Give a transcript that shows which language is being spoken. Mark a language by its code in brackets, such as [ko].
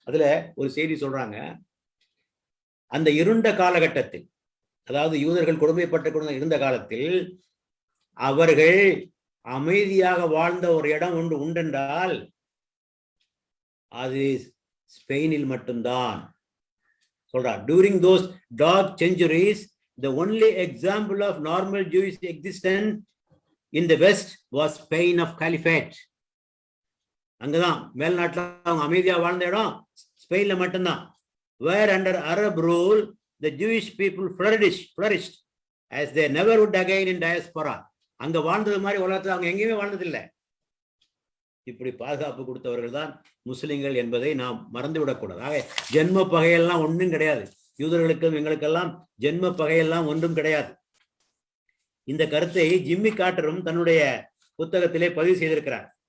[ta] அதுல ஒரு செய்தி சொல்றாங்க, அந்த இருண்ட காலகட்டத்தில், அதாவது யூதர்கள் கொடுமைப்பட்டு இருந்த காலத்தில் அவர்கள் அமைதியாக வாழ்ந்த ஒரு இடம் ஒன்று உண்டென்றால் அது ஸ்பெயினில் மட்டும்தான் சொல்றார். [en] During those dark centuries, the only example of normal Jewish existence in the West was Spain of Caliphate. [ta] அங்கதான் மேல்நாட்டில் அவங்க அமைதியா வாழ்ந்த இடம் ஸ்பெயின்ல மட்டும்தான். [en] Where under Arab rule the Jewish people flourished as they never would again in diaspora. [ta] அங்க வாழ்ந்தது மாதிரி உலகத்தில் அவங்க எங்கேயுமே வாழ்ந்ததில்லை. இப்படி பாதுகாப்பு கொடுத்தவர்கள் தான் முஸ்லிம்கள் என்பதை நாம் மறந்துவிடக்கூடாது. ஆக ஜென்ம பகையெல்லாம் ஒன்றும் கிடையாது. யூதர்களுக்கும் எங்களுக்கெல்லாம் ஜென்ம பகையெல்லாம் ஒன்றும் கிடையாது. இந்த கருத்தை ஜிம்மி கார்ட்டரும் தன்னுடைய புத்தகத்திலே பதிவு செய்திருக்கிறார்.